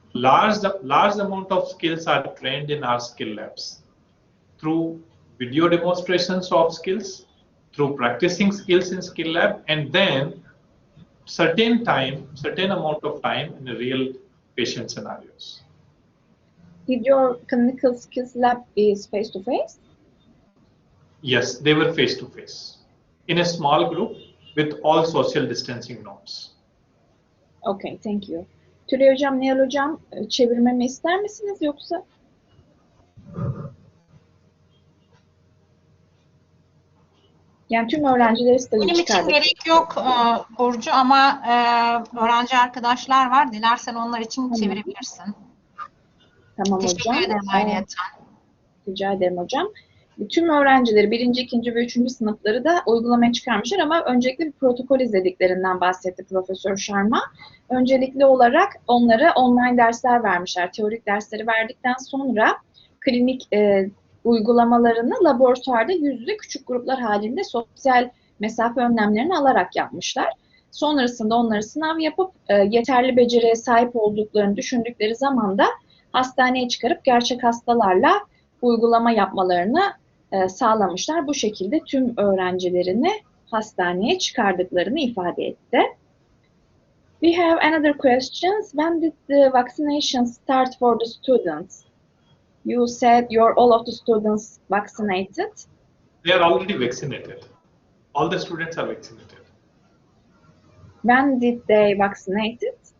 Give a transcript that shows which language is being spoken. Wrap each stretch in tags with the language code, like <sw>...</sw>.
<en>large amount of skills are trained in our skill labs through video demonstrations of skills, through practicing skills in skill lab, and then certain amount of time in the real patient scenarios. Did your clinical skills lab is face-to-face? Yes, they were face-to-face in a small group with all social distancing norms. Okay, thank you.</en> <tr>Tülay Hocam, Nihal Hocam, çevirmemi ister misiniz yoksa? Yani tüm öğrencileri stajı Benim için gerek yok Burcu ama öğrenci arkadaşlar var. Dilersen onlar için çevirebilirsin. Tamam Teşekkür hocam. ederim ayrıyeten. Rica ederim hocam. Tüm öğrencileri 1. 2. ve 3. sınıfları da uygulamaya çıkarmışlar ama öncelikle bir protokol izlediklerinden bahsetti Profesör Sharma. Öncelikli olarak onlara online dersler vermişler. Teorik dersleri verdikten sonra klinik uygulamalarını laboratuvarda yüz yüze küçük gruplar halinde sosyal mesafe önlemlerini alarak yapmışlar. Sonrasında onları sınav yapıp yeterli beceriye sahip olduklarını düşündükleri zaman da hastaneye çıkarıp gerçek hastalarla uygulama yapmalarını sağlamışlar. Bu şekilde tüm öğrencilerini hastaneye çıkardıklarını ifade etti.</tr> <en>We have another question. When did the vaccination start for the students? You said all of the students vaccinated. They are already vaccinated. All the students are vaccinated. When did they vaccinated?</en>